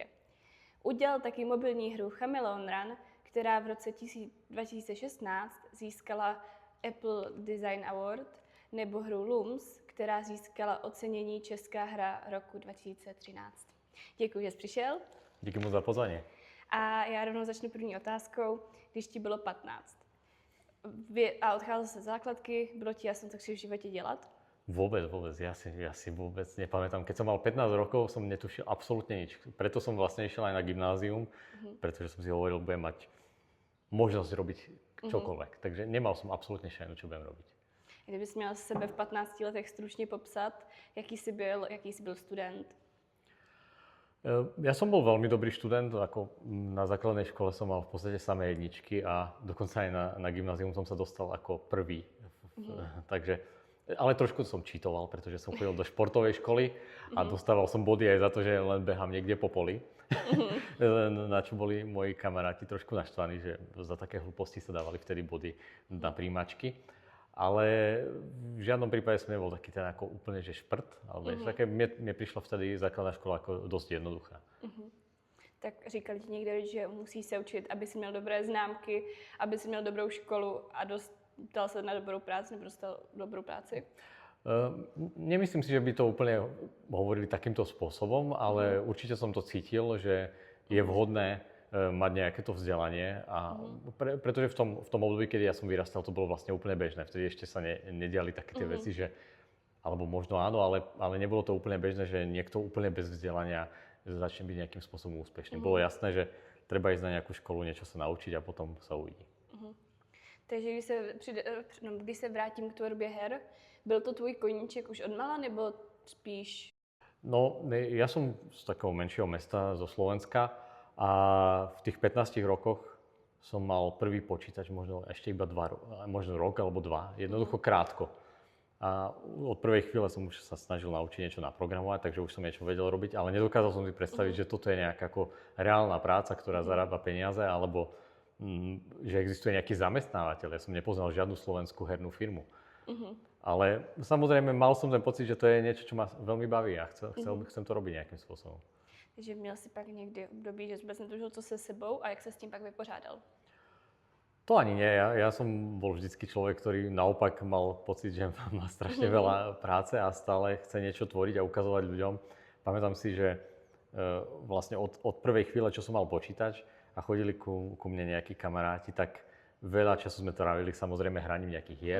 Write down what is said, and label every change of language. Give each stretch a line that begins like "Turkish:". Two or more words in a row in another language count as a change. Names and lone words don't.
Czech: Udělal taky mobilní hru Chameleon Run, která v roce 2016 získala Apple Design Award, nebo hru Looms, která získala ocenění Česká hra roku 2013. Děkuji, že jsi přišel. Díky moc za pozvání. A já rovnou začnu první otázkou. Když ti bylo 15 a odcházel se základky, bylo ti jasno, co chceš v životě dělat?
Slovak: Vôbec. Ja si vôbec nepamätám. Keď som mal 15 rokov, som netušil absolútne nič. Preto som vlastne išiel aj na gymnázium, pretože som si hovoril, budem mať možnosť robiť čokoľvek. Takže nemal som absolútne šajnu, čo budem robiť.
Czech: Kdybys měl sebe v 15 letech stručně popsat, jaký jsi byl student?
Slovak: Ja som bol veľmi dobrý študent, ako na základnej škole som mal v podstate samé jedničky a dokonca aj na gymnázium som sa dostal ako prvý. Takže, ale trošku som čítoval, pretože som chodil do športovej školy a dostával som body aj za to, že len behám niekde po poli. Na čo boli moji kamaráti trošku naštvaní, že za také hlúposti sa dávali vtedy body na príjmačky. Ale v žiadnom prípade som nebol taký ten ako úplne, že šprt, ale také mne prišla vtedy základná škola ako dosť jednoduchá.
Czech: Tak říkali ti někde, že musíš se učit, aby si měl dobré známky, aby si měl dobrou školu a dostal se na dobrou práci, nebo dostal dobrou práci?
Slovak: Nemyslím si, že by to úplne hovorili takýmto spôsobom, ale určite som to cítil, že je vhodné mať nejaké to vzdelanie a pretože v tom období, keď ja som vyrastal, to bolo vlastne úplne bežné. Vtedy ešte sa nediali také tie veci, že alebo možno áno, ale nebolo to úplne bežné, že niekto úplne bez vzdelania začne byť nejakým spôsobom úspešný. Bolo jasné, že treba ísť na nejakú školu, niečo sa naučiť a potom sa uvidí.
Czech: Takže když se vrátím k tvorbě her, byl to tvůj koníček už odmala, nebo spíš?
Slovak: No, ja som z takého menšieho mesta, zo Slovenska, a v tých 15 rokoch som mal prvý počítač, možno ešte iba možno rok alebo dva, jednoducho krátko. A od prvej chvíle som už sa snažil naučiť niečo naprogramovať, takže už som niečo vedel robiť, ale nedokázal som si predstaviť, že toto je nejaká ako reálna práca, ktorá zarába peniaze, alebo že existuje nejaký zamestnávateľ. Ja som nepoznal žiadnu slovenskú hernú firmu. Ale samozrejme mal som ten pocit, že to je niečo, čo ma veľmi baví a chcem to robiť nejakým spôsobom.
Czech: Takže měl jsi pak někdy období, že jsi vůbec netušil, co se sebou a jak se s tím pak vypořádal?
Slovak: To ani nie. Ja som bol vždycky človek, ktorý naopak mal pocit, že má strašne veľa práce a stále chce niečo tvoriť a ukazovať ľuďom. Pamätám si, že vlastne od prvej chvíle, čo som mal počítač a chodili ku mne nejakí kamaráti, tak veľa času sme trávili samozrejme hraním nejakých hier.